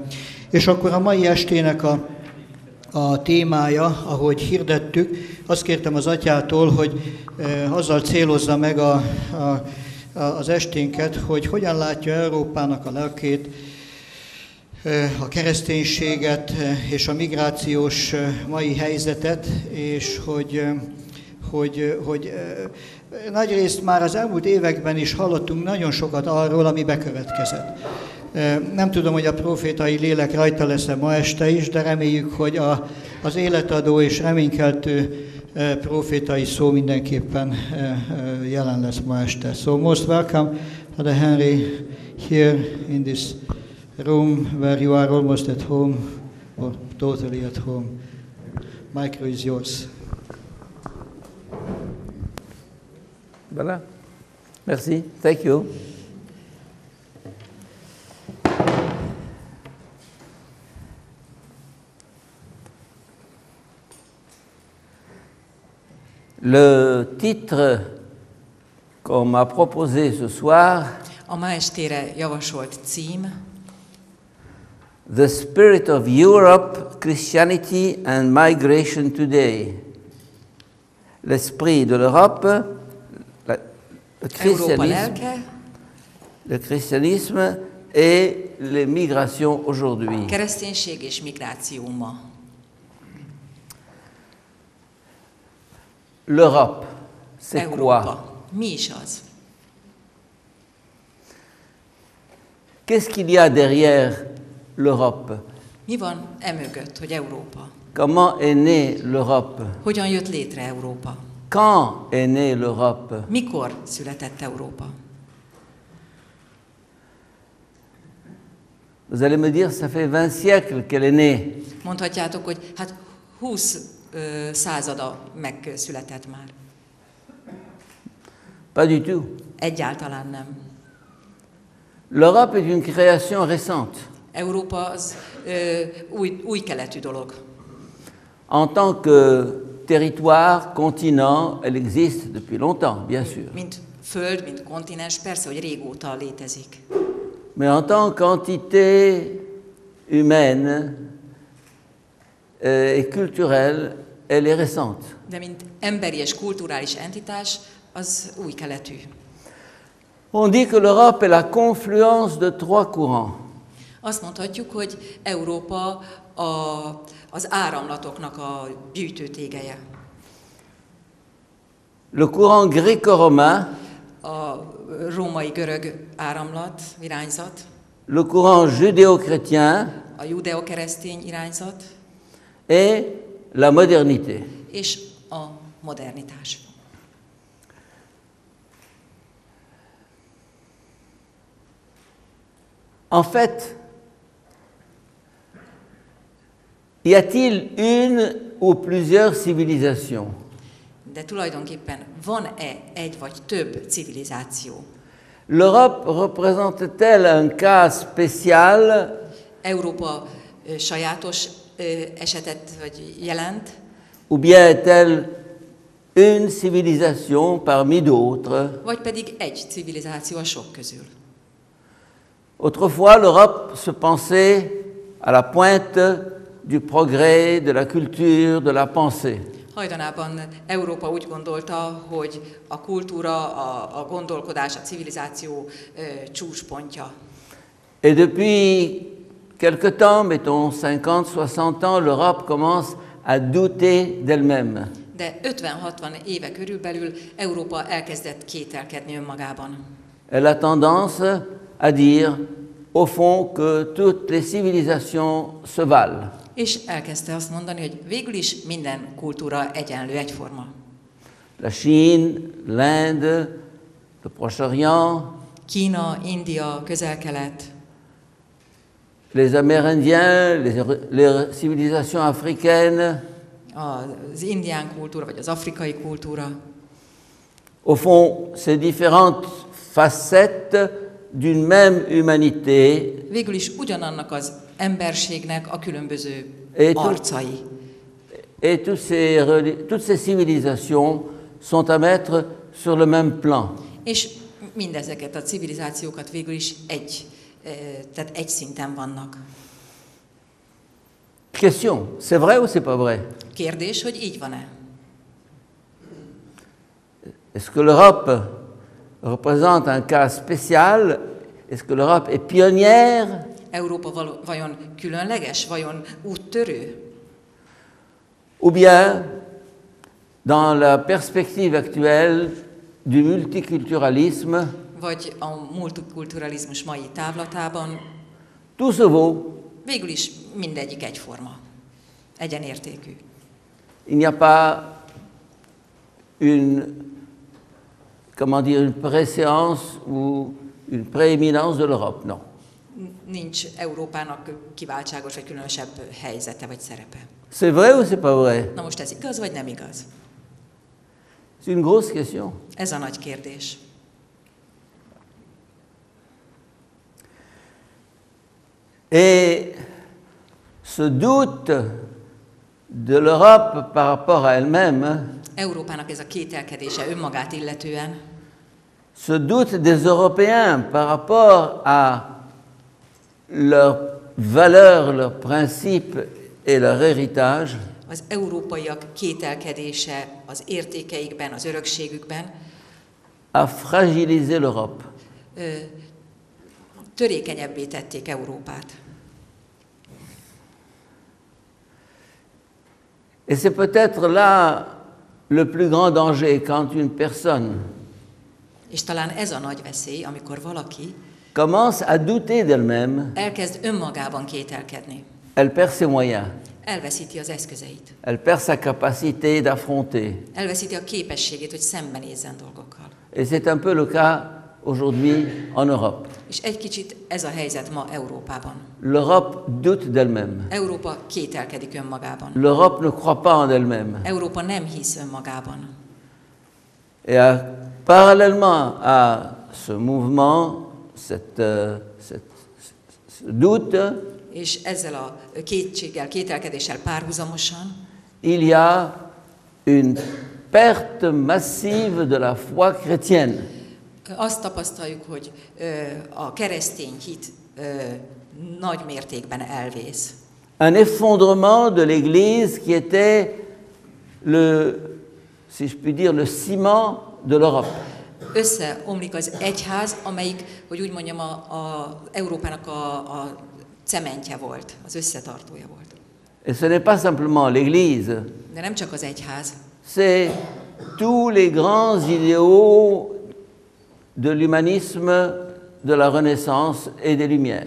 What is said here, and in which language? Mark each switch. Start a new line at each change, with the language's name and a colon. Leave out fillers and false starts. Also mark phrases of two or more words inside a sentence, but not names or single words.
Hungarian: És akkor a mai estének a témája, ahogy hirdettük, azt kértem az atyától, hogy azzal célozza meg az esténket, hogy hogyan látja Európának a lelkét, a kereszténységet és a migrációs mai helyzetet, és hogy nagyrészt már az elmúlt években is hallottunk nagyon sokat arról, ami bekövetkezett. Nem tudom, hogy a profétai lélek rajta lesz-e ma este is, de reméljük, hogy az életadó és reménykeltő profétai szó mindenképpen jelen lesz ma este.
English: So most welcome, Father Henry, here in this room where you are almost at home, or totally at home. Micro is yours.
French: Voilà. Merci.
English: Thank you.
French: Le titre qu'on m'a proposé ce soir,
Hungarian: a ma estére javasolt cím,
English: The Spirit of Europe, Christianity and Migration Today.
French: L'esprit de l'Europe, le christianisme et les migrations aujourd'hui.
Hungarian: Kereszténység és migráció ma.
French: l'Europe, c'est quoi?
Hungarian: Európa. Mi is az?
French: Qu'est-ce qu'il y a derrière l'Europe?
Hungarian: Mi van emögött, hogy Európa?
French: Comment est née l'Europe?
Hungarian: Hogyan jött létre Európa?
French: Quand est née l'Europe?
Hungarian: Mikor született Európa?
French: Vous allez me dire, ça fait 20 siècles qu'elle est née.
Hungarian: Mondhatjátok, hogy hát 20 százada megszületett már.
French: Pas du tout.
Hungarian: Egyáltalán nem.
French: L'Europe est une création récente.
Hungarian: Európa az új keletű dolog.
French: En tant que territoire, continent, elle existe depuis longtemps, bien sûr.
Hungarian: Mint föld, mint kontinens, persze, hogy régóta létezik.
French: Mais en tant qu'entité humaine et culturelle, elle est récente.
Hungarian: De mint emberi és kulturális entitás, az új keletű.
French: On dit que l'Europe est la confluence de trois courants.
Hungarian: Azt mondhatjuk, hogy Európa az áramlatoknak a gyűjtőtégeje.
French: Le courant gréco-romain,
Hungarian: A római görög áramlat, irányzat,
French: le courant judéo-chrétien
Hungarian: a judeokeresztény irányzat,
French: et la modernité.
Hungarian: és a modernitás.
French: En fait, y a-t-il une ou plusieurs civilisations?
Hungarian: De tulajdonképpen van-e egy vagy több civilizáció?
French: L'Europe représente-t-elle un cas spécial
Hungarian: Európa sajátos esetet vagy jelent,
French: ou bien est-elle une civilisation parmi d'autres?
Hungarian: vagy pedig egy civilizáció a sok közül?
French: Autrefois, l'Europe se pensait à la pointe du progrès, de la culture, de la pensée.
Hungarian: Hajdanában Európa úgy gondolta, hogy a kultúra, a gondolkodás, a civilizáció csúcspontja.
French: Et depuis quelque temps, mettons 50-60 ans, l'Europe commence à douter d'elle-même.
Hungarian: De 50-60 éve körülbelül Európa elkezdett kételkedni önmagában.
French: Elle a tendance à dire, au fond, que toutes les civilisations se valent.
Hungarian: És elkezdte azt mondani, hogy végül is minden kultúra egyenlő, egyforma.
French: La Chine, l'Inde, le Proche-Orient,
Hungarian: Kína, India, Közel-Kelet,
French: les Amérindiens, les civilisations africaines.
Hungarian: az indián kultúra, vagy az afrikai kultúra.
French: Au fond, ces différentes facettes d'une même humanité.
Hungarian: Végül is ugyanannak az emberségnek a különböző
French: Et
Hungarian: arcai.
French: Et toutes ces civilisations sont à mettre sur le même plan.
Hungarian: És mindezeket a civilizációkat végül is tehát egy szinten vannak.
French: Question, c'est vrai ou c'est pas vrai?
Hungarian: Kérdés, hogy így van-e?
French: Est-ce que l'Europe représente un cas spécial? Est-ce que l'Europe est pionnière?
Hungarian: Európa vajon különleges, vajon úttörő?
French: Ou bien, dans la perspective actuelle du multiculturalisme,
Hungarian: Vagy a multikulturalizmus mai távlatában
French: tout se vaut.
Hungarian: végül is mindegyik egyforma, egyenértékű.
French: Il n'y a pas une, comment dire, une préséance ou une prééminence de l'Europe, non.
Hungarian: Nincs Európának kiváltságos vagy különösebb helyzete vagy szerepe.
French: C'est vrai ou c'est pas vrai?
Hungarian: Na most ez igaz vagy nem igaz?
French: C'est une grosse question.
Hungarian: Ez a nagy kérdés.
French: Et ce doute de l'Europe par rapport à elle-même,
Hungarian: Európának ez a kételkedése önmagát illetően,
French: ce doute des Européens par rapport à leurs valeurs, leurs principes et leur héritage,
Hungarian: az európaiak kételkedése az értékeikben, az örökségükben
French: a fragilisé l'Europe.
Hungarian: Törékenyebbé tették Európát.
French: Et c'est peut-être là le plus grand danger est quand une personne
Hungarian: És talán ez a nagy veszély, amikor valaki
French: commence à douter d'elle-même,
Hungarian: elkezd önmagában kételkedni.
French: elle perd ses moyens,
Hungarian: Elveszíti az eszközeit.
French: elle perd sa capacité d'affronter.
Hungarian: Elveszíti a képességét, hogy szembenézzen dolgokkal.
French: Et c'est un peu le cas aujourd'hui en Europe.
Hungarian: És egy kicsit ez a helyzet ma Európában.
French: L'Europe doute d'elle-même.
Hungarian: Európa kételkedik önmagában.
French: L'Europe ne croit pas en elle-même.
Hungarian: Európa nem hisz önmagában.
French: Et parallèlement à ce mouvement, ce doute,
Hungarian: És ezzel a kétséggel, kételkedéssel párhuzamosan
French: il y a une perte massive de la foi chrétienne.
Hungarian: azt tapasztaljuk, hogy a keresztény hit nagy mértékben elvész.
French: Un effondrement de l'Église qui était le, si je puis dire, le ciment de l'Europe.
Hungarian: Összeomlik az egyház, amelyik, hogy úgy mondjam, Európának a cementje volt, az összetartója volt.
French: Et ce n'est pas simplement l'Église,
Hungarian: De nem csak az egyház,
French: c'est tous les grands idéaux de l'humanisme, de la Renaissance et des Lumières.